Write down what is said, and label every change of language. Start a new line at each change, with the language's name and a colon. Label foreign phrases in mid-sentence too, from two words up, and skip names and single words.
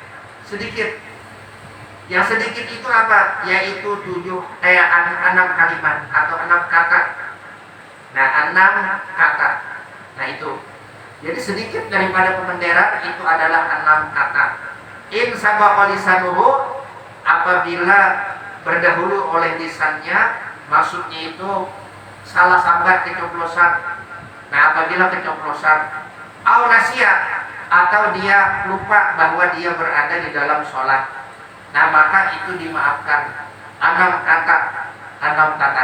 Indonesian: Sedikit. Yang sedikit itu apa? Yaitu 6 kalimat atau 6 kata. Nah, 6 kata. Nah, itu. Jadi sedikit daripada pemenderan itu adalah 6 kata.
Arabic: إن سبق لسانه,
Indonesian: apabila berdahulu oleh lisannya, maksudnya itu salah sambat kecoplosan. Nah, apabila kecoplosan,
Arabic: أو نسي,
Indonesian: atau dia lupa bahwa dia berada di dalam sholat, nah maka itu dimaafkan. 6 kata.